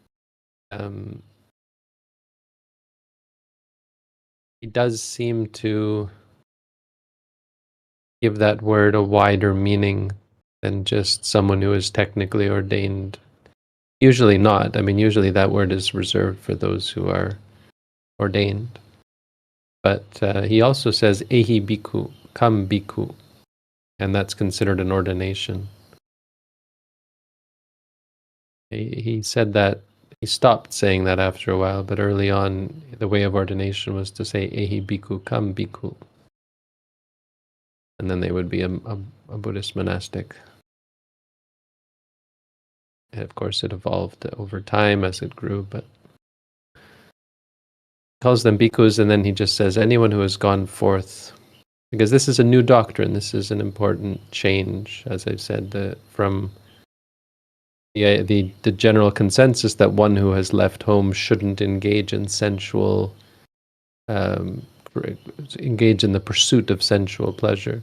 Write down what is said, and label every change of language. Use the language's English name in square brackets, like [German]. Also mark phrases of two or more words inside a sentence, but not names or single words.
[English] He does seem to give that word a wider meaning than just someone who is technically ordained. Usually not. I mean, usually that word is reserved for those who are ordained. But he also says [Pali] ehi bhikkhu, [English] come bhikkhu, and that's considered an ordination. He said that, he stopped saying that after a while, but early on the way of ordination was to say [Pali] ehi bhikkhu, [English] come bhikkhu. And then they would be a Buddhist monastic. And of course it evolved over time as it grew, but calls them bhikkhus, and then he just says anyone who has gone forth, because this is a new doctrine, this is an important change, as I've said, from the general consensus that one who has left home shouldn't engage in sensual, engage in the pursuit of sensual pleasure.